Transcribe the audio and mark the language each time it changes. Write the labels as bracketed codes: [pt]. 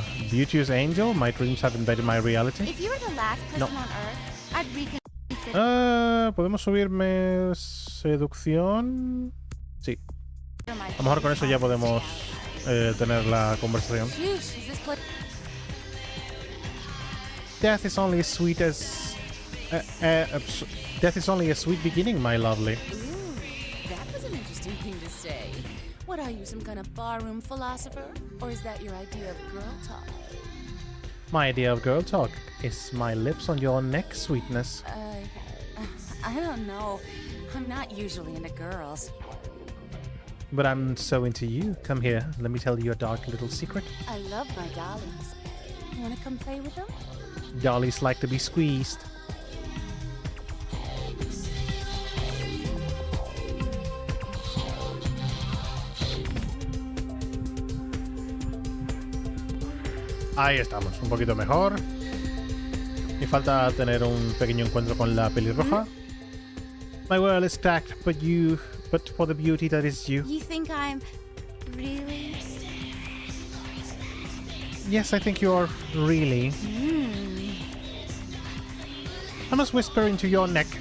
[en] Beauteous Angel, my dreams have invaded my reality. If you were the last person on Earth, I'd reconsider. [es] ¿Podemos subirme seducción? Sí. A lo mejor con eso ya podemos tener la conversación. [en] Death is only as sweet as... death is only a sweet beginning, my lovely. Ooh, that was an interesting thing to say. What are you, some kind of barroom philosopher? Or is that your idea of girl talk? My idea of girl talk is my lips on your neck, sweetness. I don't know. I'm not usually into girls. But I'm so into you. Come here, let me tell you a dark little secret. I love my dollies. You wanna come play with them? Dollies like to be squeezed. [es] Ahí estamos, un poquito mejor. Me falta tener un pequeño encuentro con la pelirroja. [en] My world is stacked, but for the beauty that is you. You think I'm really? Yes, I think you are really. I must whisper into your neck.